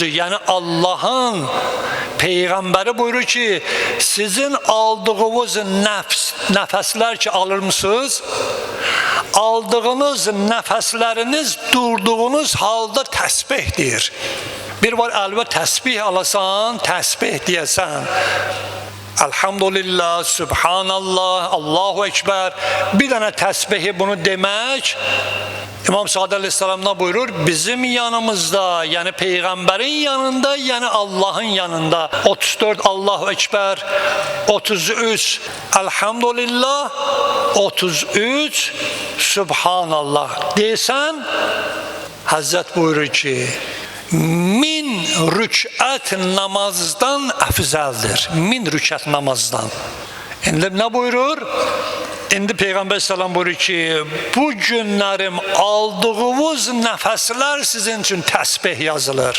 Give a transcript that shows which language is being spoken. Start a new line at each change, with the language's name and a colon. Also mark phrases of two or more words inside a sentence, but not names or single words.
Azerbaijani: Yəni Allahın Peyğəmbəri buyurur ki, sizin aldığınız nəfəslər ki alırmısınız, aldığınız nəfəsləriniz durduğunuz halda təsbihdir. Bir var əlbə təsbih alasan, təsbih deyəsən.
Arabic: الحمد لله، سبحان الله، الله أكبر. Bir dənə təsbihi bunu demək.
Turkish: İmam Sadi Aleyhisselam'da buyurur, bizim yanımızda, yani Peygamberin yanında, yani Allah'ın yanında 34
Arabic: الله أكبر,
Turkish: 33 Elhamdülillah, 33 Subhanallah desen, Hazret buyurur ki,
Azerbaijani: min rükət namazdan əfzəldir. Min rükət namazdan. İndi nə buyurur? İndi Peyğəmbər sallam buyurur ki, bu günlərim aldığınız nəfəslər sizin üçün təsbih yazılır.